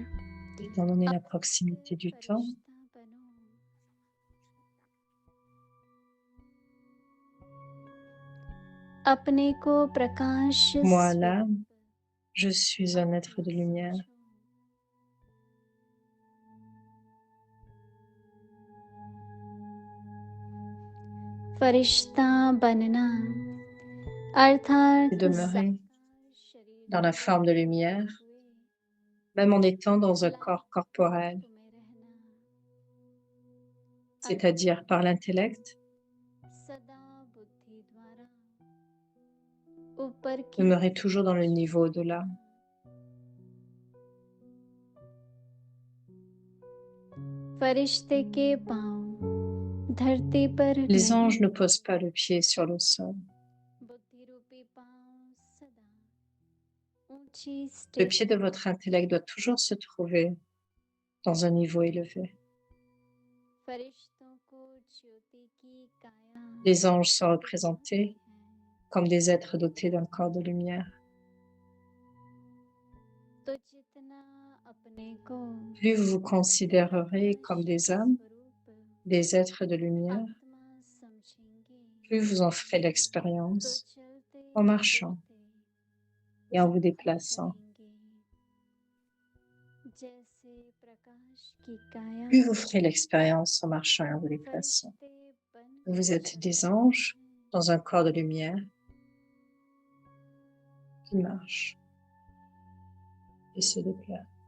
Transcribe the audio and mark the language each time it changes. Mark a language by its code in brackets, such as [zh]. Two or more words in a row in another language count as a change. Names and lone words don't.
[fr] Étant donné la proximité du temps, [hi] फरिश्ता बनो। अपने को प्रकाश [fr] moi, [hi] स्वरूप [fr] l'âme, je suis un être de lumière. [hi] समझो। फरिश्ता बनना अर्थात [fr] C'est demeurer [hi] शरीर [fr] dans la forme de lumière, [hi] हुए [fr] même en étant dans un corps corporel, [hi] में रहना [fr] c'est-à-dire par l'intellect, [hi] सदा बुद्धि द्वारा ऊपर की [fr] demeurer toujours dans le niveau au-delà. [hi] फरिश्ते के पांव धरती पर [fr] Les [hi] नहीं, [fr] anges ne posent pas le pied sur le sol. [hi] बुद्धि रूपी पांव सदा ऊंची [fr] Le [hi] स्टेज [fr] pied de votre intellect doit toujours se trouver dans un niveau élevé. [hi] फरिश्तों को ज्योति की काया [fr] Les anges sont représentés comme des êtres dotés d'un corps de lumière. [hi] तो जितना अपने को [fr] Plus vous vous considérerez comme des âmes, [hi] स्वरूप [fr] des êtres de lumière, [hi] आत्मा समझेंगे [fr] plus vous en ferez [hi] तो [fr] l'expérience [hi] चलते [fr] en marchant et en vous déplaçant. Plus vous ferez l'expérience en marchant et en vous déplaçant. Vous êtes des anges dans un corps de lumière qui marche et se déplace.